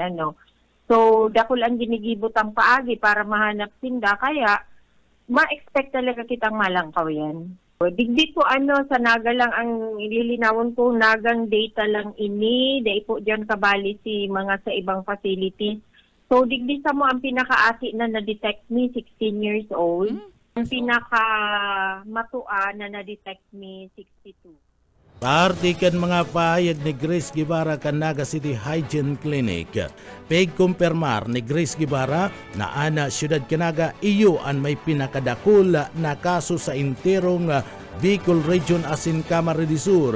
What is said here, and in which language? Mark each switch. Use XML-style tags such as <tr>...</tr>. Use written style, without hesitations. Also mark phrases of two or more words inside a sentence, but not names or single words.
<bik>So, dakol ang ginigibot ang paagi para mahanap sinda. Kaya, ma-expect talaga kitang malangkaw yan. Digdi po sa Naga lang ang ililinawon ko, Nagang data lang ini, dahil po dyan kabali si mga sa ibang facilities. So digdi sa mo ang pinakaasi na na-detect me, 16 years old. Ang pinaka-matua na na-detect me, 62. Partikan mga pahayag ni Grace Guevara kan Naga City Hygiene Clinic. Pagkumpirmar ni Grace Guevara na ana siyudad Canaga iyo ang may pinakadakul na kaso sa interong Bicol Region asin Camarines Sur.</bik>